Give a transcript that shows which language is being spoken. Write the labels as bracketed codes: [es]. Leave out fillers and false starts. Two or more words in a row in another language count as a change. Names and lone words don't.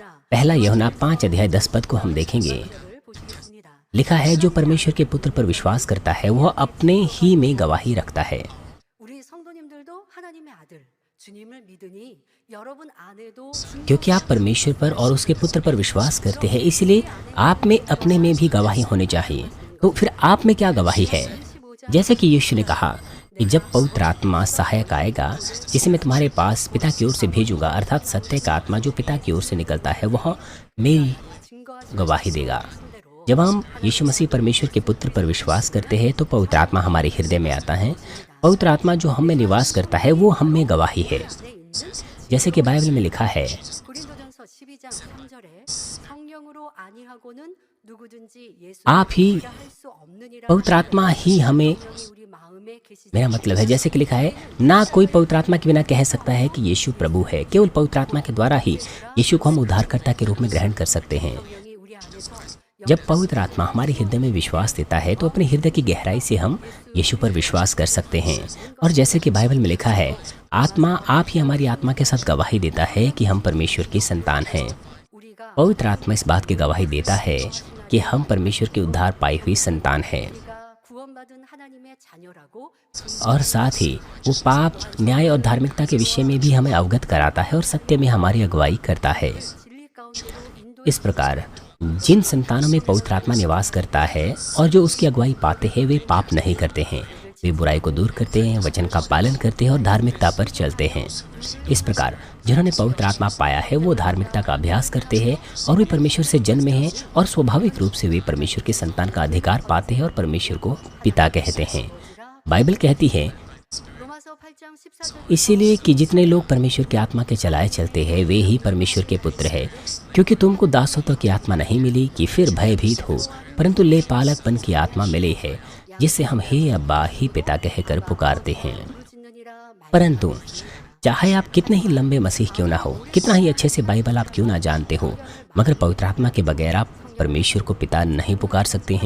[hi] पहला यूहन्ना 5:10 को हम देखेंगे। [ko] 를 보시겠습니다. [hi] लिखा है, जो परमेश्वर के पुत्र पर विश्वास करता है वह अपने ही में गवाही रखता है। [ko] 우리 성도님들도 하나님의 아들 주님을 믿으니 여러분 안에도 [hi] क्योंकि आप परमेश्वर पर और उसके पुत्र पर विश्वास करते हैं, इसलिए आप में अपने में भी गवाही होनी चाहिए। तो फिर आप में क्या गवाही है? जैसे कि यीशु ने कहा कि जब पवित्र आत्मा सहायक आएगा, जिसे मैं तुम्हारे पास पिता की ओर से भेजूंगा, अर्थात सत्य का आत्मा जो पिता की ओर से निकलता है, वह मेरी गवाही देगा। जब हम यीशु मसीह परमेश्वर के पुत्र पर विश्वास करते हैं तो पवित्र आत्मा हमारे हृदय में आता है। पवित्र आत्मा जो हम में निवास करता है वो हम में गवाही है। जैसे कि बाइबल में लिखा है, [ko] 고린도전서 12장 3절에 성령으로 아니하고는 누구든지 예수 [hi] आप ही [ko] 할수 없느니라. [hi] पवित्र आत्मा ही हमें, [ko] 우리 마음에 계시지. [hi] मेरा मतलब है जैसे कि लिखा है, ना कोई पवित्र आत्मा के बिना कह सकता है कि यीशु प्रभु है। केवल पवित्र आत्मा के द्वारा ही यीशु को हम उद्धारकर्ता के रूप में ग्रहण कर सकते हैं। [ko] 성령이 우리 안에서 [hi] जब पवित्र आत्मा हमारे हृदय में विश्वास देता है तो अपने हृदय की गहराई से हम यीशु पर विश्वास कर सकते हैं। और जैसे कि बाइबल में लिखा है, आत्मा आप ही हमारी आत्मा के साथ गवाही देता है कि हम परमेश्वर की संतान हैं। [ko] 우리가 [hi] पवित्र आत्मा इस बात की गवाही देता है कि हम परमेश्वर की उद्धार पाई हुई संतान हैं। [ko] 우리가 구원받은 하나님의 자녀라고 [hi] और साथ ही वो पाप, न्याय और धार्मिकता के विषय में भी हमें अवगत कराता है और सत्य में हमारी अगुवाई करता है। [ko] 진리 가운데로 인도 [hi] इस प्रकार जिन संतानों में पवित्र आत्मा निवास करता है और जो उसकी अगुवाई पाते हैं, वे पाप नहीं करते हैं। वे बुराई को दूर करते हैं, वचन का पालन करते हैं और धार्मिकता पर चलते हैं। इस प्रकार जिन्होंने पवित्र आत्मा पाया है वो धार्मिकता का अभ्यास करते हैं और वे परमेश्वर से जन्मे हैं और स्वाभाविक रूप से वे परमेश्वर के संतान का अधिकार पाते हैं और परमेश्वर को पिता कहते हैं। बाइबल कहती है [ko] 로마서 8장 14절 [hi] इसीलिए कि जितने लोग परमेश्वर की आत्मा के चलाए चलते हैं वे ही परमेश्वर के पुत्र हैं। क्योंकि तुमको दासत्व की आत्मा नहीं मिली कि फिर भयभीत हो, परंतु ले पालकपन की आत्मा मिली है, जिससे हम हे अब्बा ही पिता कहकर पुकारते हैं। [ko] 짓느니라 [hi] परंतु चाहे आप कितने ही लंबे मसीह क्यों ना हो, कितना ही अच्छे से बाइबल आप क्यों ना जानते हो, मगर पवित्र आत्मा के बगैर आप परमेश्वर को पिता नहीं पुकार सकते हैं।